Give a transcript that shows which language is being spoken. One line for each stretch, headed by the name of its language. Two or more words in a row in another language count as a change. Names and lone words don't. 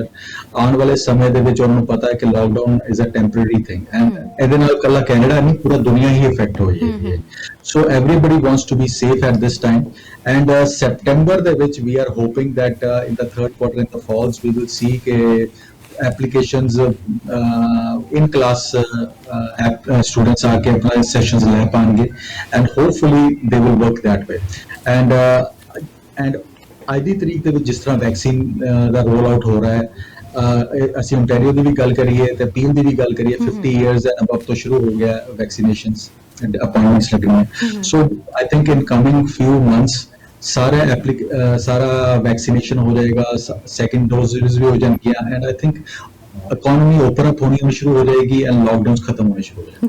Punjabi: ਆਉਣ ਵਾਲੇ ਸਮੇਂ ਦੇ ਵਿੱਚ ਉਹਨਾਂ ਨੂੰ ਪਤਾ ਹੈ ਕਿ
English: lockdown is a temporary thing and
Punjabi: ਇਹਦੇ ਨਾਲ ਇਕੱਲਾ ਕੈਨੇਡਾ ਨਹੀਂ, ਪੂਰਾ ਦੁਨੀਆ ਹੀ ਇਫੈਕਟ ਹੋ ਜਾਏਗੀ।
English: so everybody wants to be safe at this time and September
Punjabi: ਦੇ ਵਿੱਚ
English: we are hoping that in the third quarter, in the falls, we will see
Punjabi: ਕਿ
English: applications in class students
Hindi: आके अपना sessions ले पाएंगे
English: and hopefully they will work that way and
Punjabi: आज ਦੀ ਤਰੀਕ ਦੇ ਵਿੱਚ ਜਿਸ ਤਰ੍ਹਾਂ ਵੈਕਸੀਨ ਦਾ
English: roll out
Punjabi: ਹੋ ਰਿਹਾ ਹੈ, ਅਸੀਂ ਓਨਟਾਰੀਓ ਦੀ ਵੀ ਗੱਲ ਕਰੀਏ ਤੇ ਪੀਲ ਦੀ ਵੀ ਗੱਲ ਕਰੀਏ, 50
English: years and above
Punjabi: ਤੋਂ ਸ਼ੁਰੂ ਹੋ ਗਿਆ
English: vaccinations and appointments
Punjabi: ਲੱਗਣੇ।
English: so I think in coming few months
Punjabi: ਸਾਰਾ ਵੈਕਸੀਨੇਸ਼ਨ ਹੋ ਜਾਏਗਾ,
English: second doses
Punjabi: ਵੀ ਹੋ ਜਾਣਗੀਆਂ
English: and I think economy open up
Punjabi: ਹੋਣੀ ਸ਼ੁਰੂ ਹੋ ਜਾਏਗੀ
English: and lockdowns
Punjabi: ਖਤਮ ਹੋਣੇ ਸ਼ੁਰੂ ਹੋ ਜਾਣਗੇ।